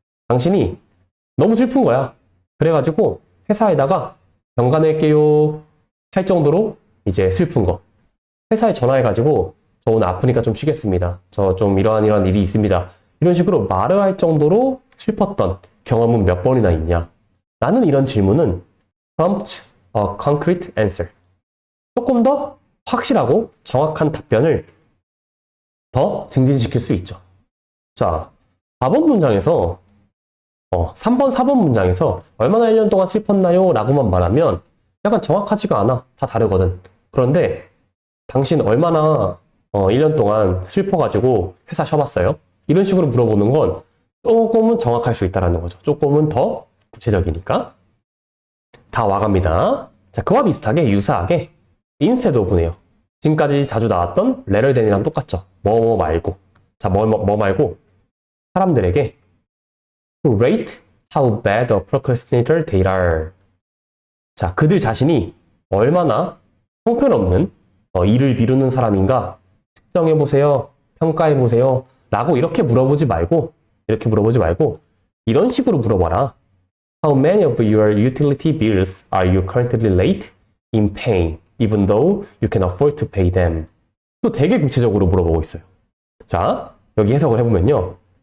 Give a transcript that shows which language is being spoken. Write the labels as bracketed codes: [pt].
[ko] 당신이 너무 슬픈 거야. 그래가지고 회사에다가 병가 낼게요 할 정도로 이제 슬픈 거. 회사에 전화해가지고 저 오늘 아프니까 좀 쉬겠습니다. 저 좀 이러한 일이 있습니다. 이런 식으로 말을 할 정도로 슬펐던 경험은 몇 번이나 있냐? 라는 이런 질문은 [en] prompt a concrete answer. [ko] 조금 더 확실하고 정확한 답변을 더 증진시킬 수 있죠. 자, 4번 문장에서 3번, 4번 문장에서 얼마나 1년 동안 슬펐나요? 라고만 말하면 약간 정확하지가 않아. 다 다르거든. 그런데 당신 얼마나 1년 동안 슬퍼가지고 회사 쉬어봤어요? 이런 식으로 물어보는 건 조금은 정확할 수 있다는 거죠. 조금은 더 구체적이니까. 다 와갑니다. 자, 그와 비슷하게 유사하게 [en] instead of [ko] 네요. 지금까지 자주 나왔던 [en] rather than [ko] 이랑 똑같죠. 뭐 말고. 자, 뭐 말고 사람들에게 [en] to rate how bad a procrastinator they are. [ko] 자, 그들 자신이 얼마나 형편없는 일을 미루는 사람인가 측정해보세요. 평가해보세요. 라고 이렇게 물어보지 말고 이런 식으로 물어봐라. [en] How many of your utility bills are you currently late in paying, even though you can afford to pay them? [ko] 또 되게 구체적으로 물어보고 있어요. 자, 여기 해석을 해보면요.